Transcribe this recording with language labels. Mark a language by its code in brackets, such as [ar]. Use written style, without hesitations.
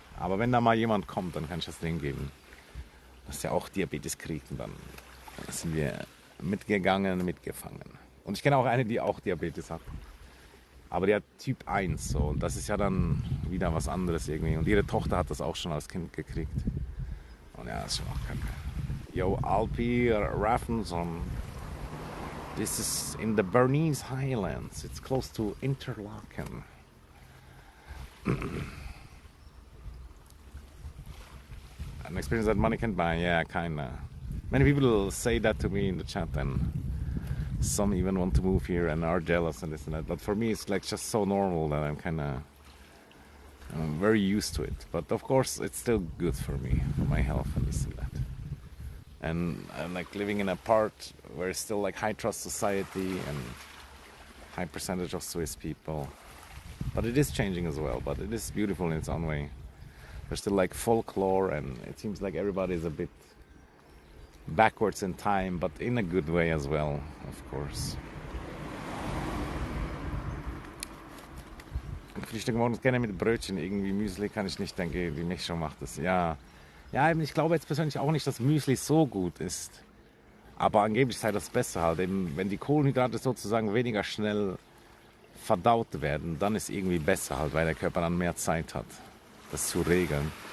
[de] Aber wenn da mal jemand kommt, dann kann ich das denen geben. Dass der auch Diabetes kriegt und dann sind wir mitgefangen. Und ich kenne auch eine, die auch Diabetes hat. Aber die hat Typ 1 so, und das ist ja dann wieder was anderes irgendwie. Und ihre Tochter hat das auch schon als Kind gekriegt. Und ja, das ist schon auch kacke. [en] Yo, Alpi Raffenson. This is in the Bernese Highlands. It's close to Interlaken. An experience that money can buy, yeah, kinda. Many people say that to me in the chat, and some even want to move here and are jealous and this and that. But for me, it's like just so normal that I'm very used to it. But of course, it's still good for me, for my health and this and that. And I'm like living in a part where it's still like high trust society and high percentage of Swiss people. But it is changing as well. But it is beautiful in its own way. There's still like folklore, and it seems like everybody's a bit backwards in time, but in a good way as well, of course. [de] Frühstück morgens gerne mit Brötchen, irgendwie Müsli kann ich nicht, denke, die Mischung macht es. Ja, ja, ich glaube jetzt persönlich auch nicht, dass Müsli so gut ist. Aber angeblich sei das besser halt, eben wenn die Kohlenhydrate sozusagen weniger schnell verdaut werden, dann ist irgendwie besser halt, weil der Körper dann mehr Zeit hat, das zu regeln.